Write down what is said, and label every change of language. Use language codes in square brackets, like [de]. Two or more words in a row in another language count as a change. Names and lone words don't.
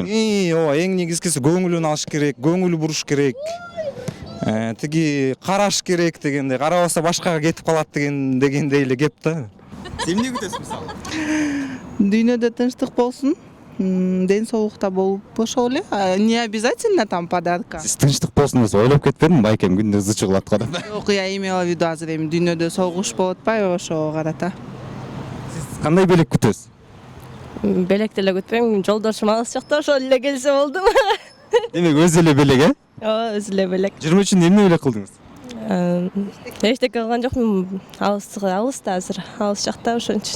[ky] Ооба, эң негизгиси көңүлүн алыш керек, көңүл буруш керек. Тиги караш керек дегендей, карабаса башкага кетип калат дегендей эле кеп да. Эмне күтөсүз мисалы? Дүйнөдө тынчтык болсун, ден соолукта болуп ошол эле. [ru] Не обязательно там подарка. [ky] Сиз тынчтык болсун деп ойлоп кетпедимби, байкем күндө ызы чыгылат го деп. Жок, [ru] я имела в виду [ky] азыр эми дүйнөдө согуш болуп атпайбы, ошого карата. Сиз кандай белек күтөсүз? Белекти эле күтпөйм, жолдошум алыс жакта, ошол эле келсе болду. Демек өзү эле белек, Ооба, өзү эле белек. 23-үндө эмне белек кылдыңыз? Эчтеке кылган жокмун, алыста азыр, алыс жакта, ошон үчүн.